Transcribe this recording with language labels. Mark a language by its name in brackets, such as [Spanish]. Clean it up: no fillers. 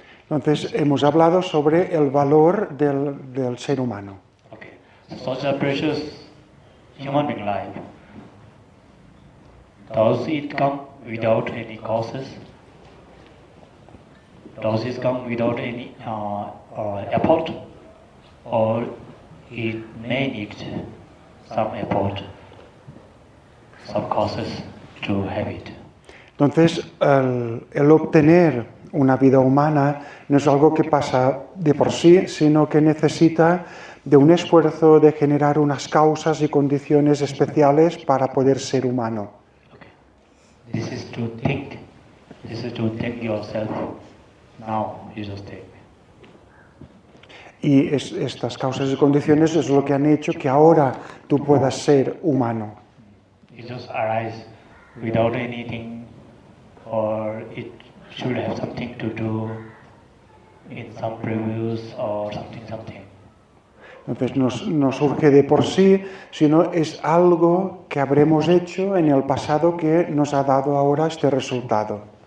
[Spanish] Entonces, hemos hablado sobre el valor del ser humano. [English] Okay. Such a precious human being life. Does it come without any causes? Does it come without any effort? Or it may need some effort, some causes to have it? [Spanish] Entonces, el obtener una vida humana no es algo que pasa de por sí, sino que necesita de un esfuerzo de generar unas causas y condiciones especiales para poder ser humano. [English] Okay. This is to think. This is to think yourself. Now you just think. [Spanish] Y estas causas y condiciones es lo que han hecho que ahora tú puedas ser humano. [English] It just arise without anything, or it should have something to do in some previews or something. [Spanish] Entonces no surge de por sí, sino es algo que habremos hecho en el pasado que nos ha dado ahora este resultado.